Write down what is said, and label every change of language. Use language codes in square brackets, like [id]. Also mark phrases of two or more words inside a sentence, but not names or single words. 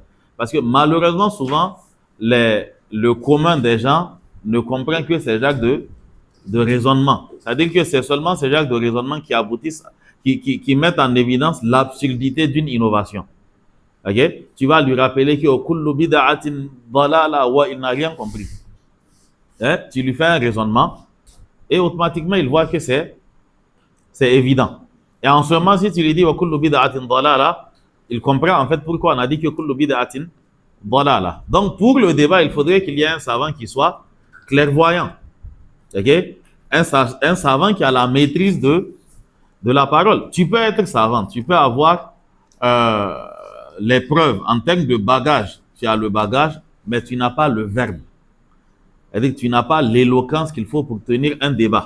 [fr] Parce que malheureusement, souvent, le commun des gens ne comprend que ces genres de raisonnement. C'est-à-dire que c'est seulement ces genres de raisonnement qui aboutissent, qui mettent en évidence l'absurdité d'une innovation. Okay? Tu vas lui rappeler que [ar] كل بدعة ضلالة [fr] wa il n'a rien compris. Hein? Tu lui fais un raisonnement et automatiquement il voit que c'est évident. Et en ce moment, si tu lui dis [ar] وكل بدعة ضلالة, [fr] il comprend en fait pourquoi on a dit que [ar] كل بدعة ضلالة. [fr] Donc pour le débat, il faudrait qu'il y ait un savant qui soit clairvoyant. Okay? Un savant qui a la maîtrise de la parole. Tu peux être savant, tu peux avoir les preuves en termes de bagage. Tu as le bagage, mais tu n'as pas le verbe. C'est-à-dire que tu n'as pas l'éloquence qu'il faut pour tenir un débat.